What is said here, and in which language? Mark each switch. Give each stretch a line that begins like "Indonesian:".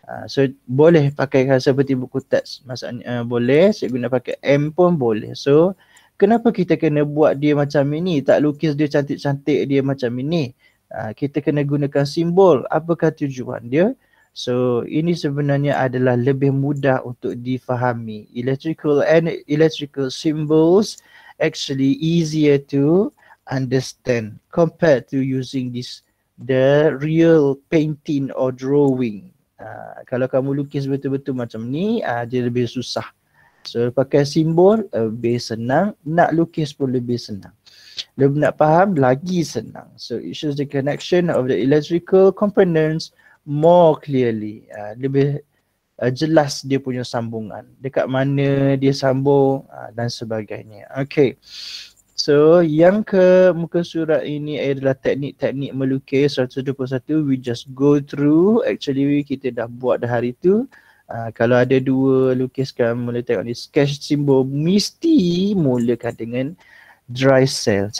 Malay: So boleh pakaikan seperti buku teks, maksudnya boleh, saya guna pakai M pun boleh. So kenapa kita kena buat dia macam ini, tak lukis dia cantik-cantik dia macam ini? Kita kena gunakan simbol. Apakah tujuan dia? So ini sebenarnya adalah lebih mudah untuk difahami.
English: Electrical and electrical symbols actually easier to understand compared to using the real painting or drawing.
Malay: Kalau kamu lukis betul-betul macam ni, dia lebih susah. So pakai simbol lebih senang, nak lukis pun lebih senang. Lebih nak faham lagi senang.
English: So it shows the connection of the electrical components more clearly.
Malay: Lebih jelas dia punya sambungan. Dekat mana dia sambung dan sebagainya. Okay. So yang ke muka surat ini adalah teknik-teknik melukis 121.
English: We just go through. Actually
Malay: kita dah buat dah hari tu. Kalau ada dua lukiskan, mula tengok ni sketch simbol, mesti mulakan dengan dry cell.